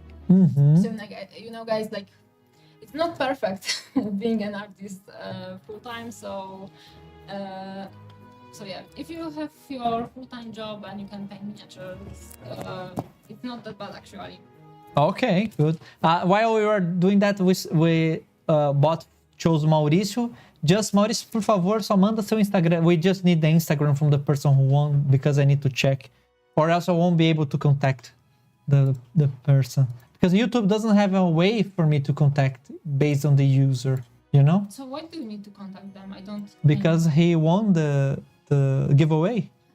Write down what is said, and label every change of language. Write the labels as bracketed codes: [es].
[en] So like, you know, guys, like it's not perfect being an artist full-time. So yeah, if you have your full-time job and you can paint miniatures, it's not that bad actually. Okay, good. While we were doing that, we chose Maurício. [pt] Just, Maurício, por favor, só manda seu Instagram. [en] We just need the Instagram from the person who won, because I need to check. Or else I won't be able to contact the person. Because YouTube doesn't have a way for me to contact based on the user, you know? So why do you need to contact them? I don't... Because he won the giveaway.